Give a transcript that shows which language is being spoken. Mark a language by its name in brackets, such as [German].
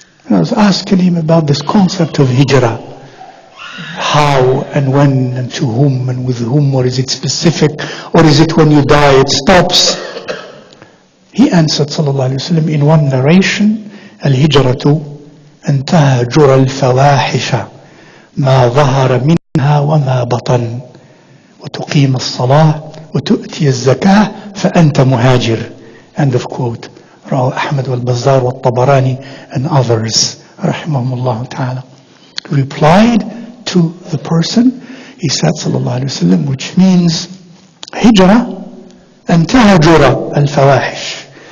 [English] I was asking him about this concept of hijrah. How and when and to whom and with whom, or is it specific, or is it when you die it stops? He answered [Arabic] sallallahu alayhi wa sallam [English] in one narration, [Arabic] الهجرة أن تهجر الفواحش ما ظهر منها وما بطن وتقيم الصلاة وتؤتي الزكاة فأنت مهاجر. [English] End of quote. [Arabic] رواه أحمد والبزار والطبراني [English] and others [Arabic] رحمهم الله تعالى. [English] Replied to the person, he said sallallahu alayhi wa sallam, which means hijrah [Arabic] أن تهجر الفواحش.